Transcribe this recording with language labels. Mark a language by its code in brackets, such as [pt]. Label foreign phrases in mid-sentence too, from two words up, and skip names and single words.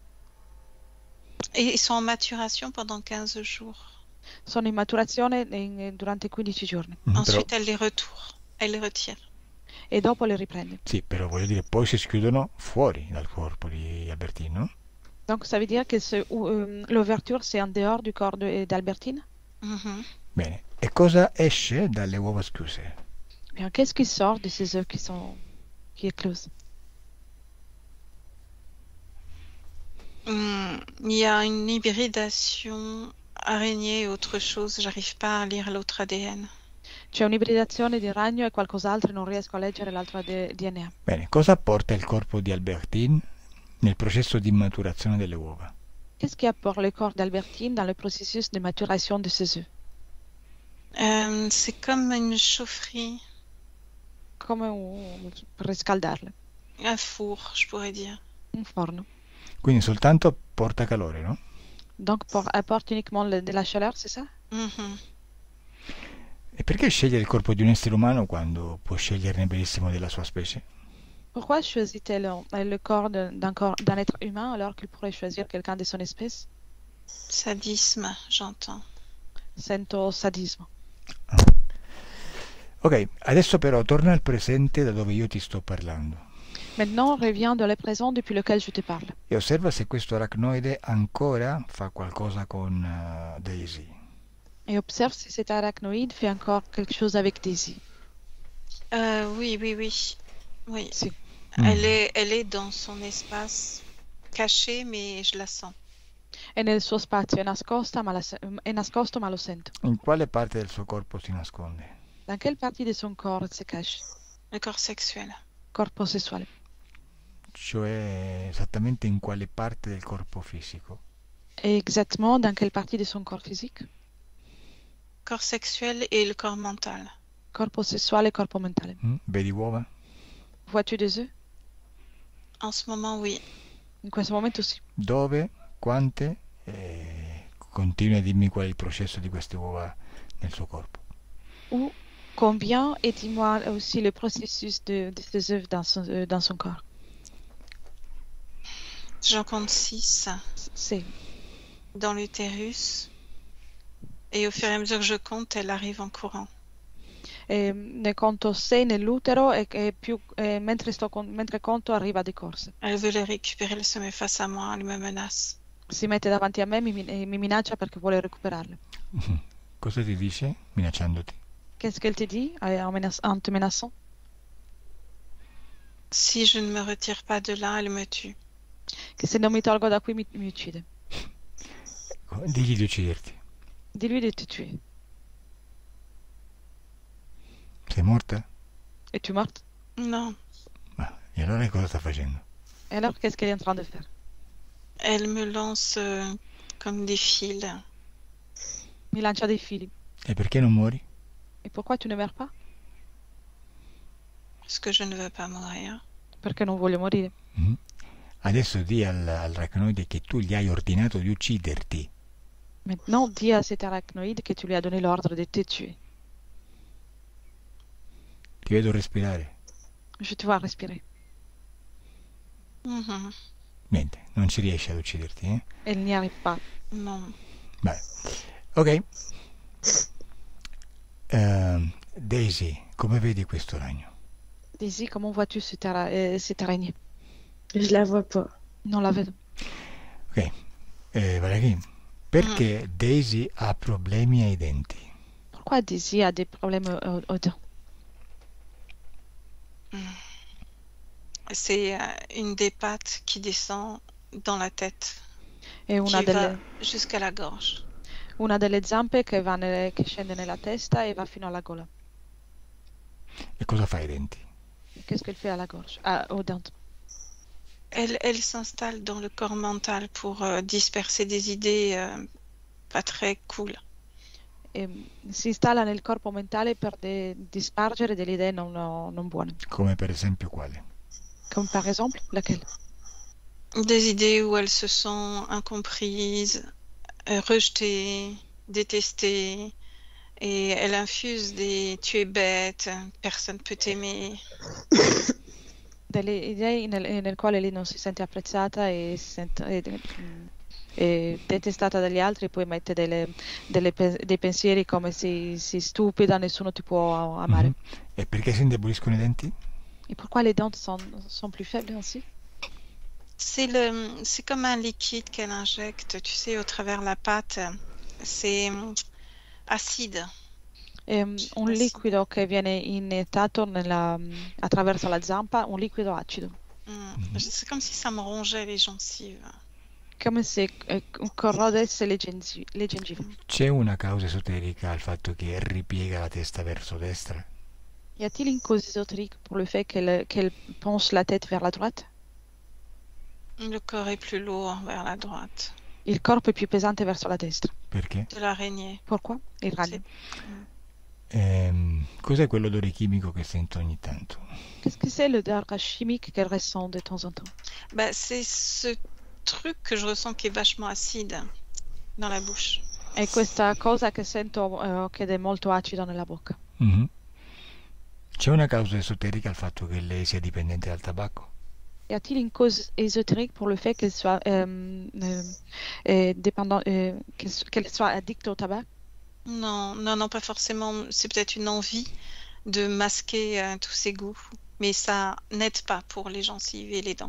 [fr] Et ils sont en maturation pendant 15 jours. [it] Sono in maturazione durante 15 giorni [fr] Ensuite, elle les retire. [it] e dopo le riprende. Sì, però voglio dire, poi si schiudono fuori dal corpo di Albertine, no? [fr] Donc ça veut dire que l'ouverture c'est en dehors du corps d'Albertine? Mhm. [it] Bene, e cosa esce dalle uova schiuse? [fr] Bien, qu'est-ce qui sort de ces œufs qui éclosent? Il y a une hybridation araignée et autre chose. J'arrive pas à lire l'autre ADN. [it] C'è un'ibridazione di ragno e qualcos'altro e non riesco a leggere l'altro DNA. Bene, cosa apporta il corpo di Albertine nel processo di maturazione delle uova? [fr] Qu'est-ce qui apporte le corps d'Albertine dans le processus de maturation de ces œufs? C'est comme une chaufferie, [it] Per riscaldarle, [fr] un four, je pourrais dire. [it] un forno. Quindi soltanto porta calore, no? [fr] Donc apporte uniquement de la chaleur, c'est ça? Mhm. [it] E perché scegliere il corpo di un essere umano quando può sceglierne benissimo della sua specie? [fr] Pourquoi choisit-elle le corps d'un être humain alors qu'il pourrait choisir quelqu'un de son espèce? Sadisme, j'entends. [it] Sento sadismo. Ok, adesso però torna al presente da dove io ti sto parlando [fr] Maintenant, reviens dans le présent depuis lequel je te parle. [it] e osserva se questo aracnoide ancora fa qualcosa con Daisy. [fr] Et observe si cet arachnoïde fait encore quelque chose avec Daisy. Oui. Oui. [it] Si. [fr] Elle est dans son espace caché, mais je la sens. [it] È nel suo spazio, è nascosto, ma lo sento. In quale parte del suo corpo si nasconde? [fr] Dans quelle partie de son corps elle se cache? Le corps sexuel. [it] Corpo sessuale. Cioè esattamente in quale parte del corpo fisico? [fr] Et exactement dans quelle partie de son corps physique? Corps sexuel et le corps mental. [it] Corpo sessuale e corpo mentale. Vedi uova? [fr] Vois-tu des œufs? En ce moment, oui. [it] In questo momento sì. Dove? Quante? Continui a dirmi qual è il processo di queste uova nel suo corpo. [fr] Où? Combien? Et dis-moi aussi le processus de ces œufs dans son corps. J'en compte 6 C'est. dans l'utérus. Et au fur et à mesure que je compte, elle arrive en courant. [it] Ne conto 6 nell'utero e mentre conto arriva di corsa. [fr] Elle veut les récupérer, elle se met face à moi, elle me menace. [it] Si mette davanti a me e mi minaccia perché vuole recuperarle. Cosa ti dice minacciandoti? [fr] Qu'est-ce qu'elle te dit en te menaçant? Si je ne me retire pas de là, elle me tue. [it] Che se non mi tolgo da qui mi uccide. Digli di ucciderti. [fr] Dis-lui de te tuer. [it] Sei morta? [fr] Es-tu morte? Non. [it] Ma e allora cosa sta facendo? [fr] Et alors, qu'est-ce qu'elle est en train de faire? Elle me lance comme des fils. [it] Mi lancia dei fili. E perché non muori? [fr] Et pourquoi tu ne meurs pas? Parce que je ne veux pas mourir. [it] Perché non voglio morire. Adesso di al arachnoide che tu gli hai ordinato di ucciderti. [fr] Maintenant, dis à cet arachnoïde que tu lui as donné l'ordre de te tuer. [it] Ti vedo respirare. [fr] Je te vois respirer. Mhm. [it] Niente, non ci riesci ad ucciderti, eh? [fr] Elle n'y arrive pas. Non. [it] Beh, ok. Daisy, come vedi questo ragno? [fr] Daisy, comment vois-tu cette araignée? Je la vois pas. [it] Non la vedo. Ok. Valerie, perché Daisy ha problemi ai denti? [fr] Pourquoi Daisy a des problèmes aux dents? C'est une des pattes qui descend dans la tête, [it] È una [fr] qui va [it] delle, [fr] jusqu'à la gorge. [it] una delle zampe che scende nella testa e va fino alla gola. E cosa fa ai denti? [fr] Qu'est-ce qu'elle fait à la gorge? Aux dents. Elle s'installe dans le corps mental pour disperser des idées pas très cool. [it] Si installa nel corpo mentale per dispargere delle idee non buone. Come per esempio quale? [fr] Comme par exemple, laquelle? Des idées où elle se sent incomprise, rejetée, détestée, et elle infuse des tu es bête, personne peut t'aimer. [it] Delle idee nel quale lei non si sente apprezzata e è detestata dagli altri, e poi mette dei pensieri come sei stupida, nessuno ti può amare. E perché si indeboliscono i denti? [fr] Et pourquoi les dents sont plus faibles ainsi? C'est comme un liquide qu'elle injecte, tu sais, au travers la pâte. C'est acide. [it] È un liquido che viene iniettato attraverso la zampa, un liquido acido, [fr] C'est comme si ça me rongeait les gencives. [it] come se corrodesse le gengive. C'è una causa esoterica al fatto che ripiega la testa verso destra? [fr] Y a-t-il une cause ésotérique pour le fait qu'elle penche la tête vers la droite? Le corps est plus lourd vers la droite. [it] Il corpo è più pesante verso la destra. Perché? [fr] De l'araignée. Pourquoi? [it] Il ragno. Cos'è quell'odore chimico che sento ogni tanto? [fr] Qu'est-ce que c'est l'odeur chimique qu'elle ressent de temps en temps? Bah, c'est ce truc que je ressens qui est vachement acide dans la bouche. [it] È questa cosa che sento che è molto acido nella bocca. C'è una causa esoterica al fatto che lei sia dipendente dal tabacco? [fr] Y a-t-il une cause ésotérique pour le fait qu'elle soit qu'elle soit addicte au tabac? Non, pas forcément. C'est peut-être une envie de masquer tous ses goûts, mais ça n'aide pas pour les gencives et les dents.